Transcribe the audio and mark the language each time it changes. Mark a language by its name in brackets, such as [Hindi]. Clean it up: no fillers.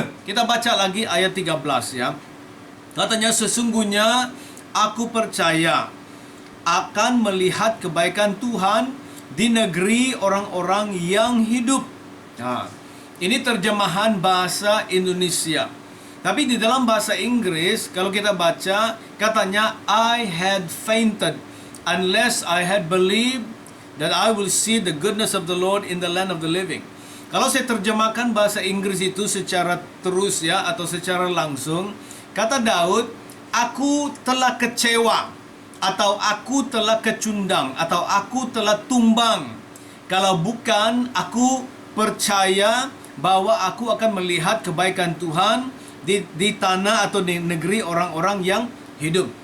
[Indonesian] Kita baca lagi ayat 13, ya. Katanya, sesungguhnya aku percaya akan melihat kebaikan Tuhan di negeri orang-orang yang hidup. Nah, ini terjemahan bahasa Indonesia. Tapi di dalam bahasa Inggris, kalau kita baca, katanya, [English] I had fainted unless I had believed that I will see the goodness of the Lord in the land of the living. [Indonesian] Kalau saya terjemahkan bahasa Inggris itu secara terus, ya, atau secara langsung, kata Daud, aku telah kecewa, atau aku telah kecundang, atau aku telah tumbang, kalau bukan aku percaya bahwa aku akan melihat kebaikan Tuhan di tanah atau di negeri orang-orang yang hidup.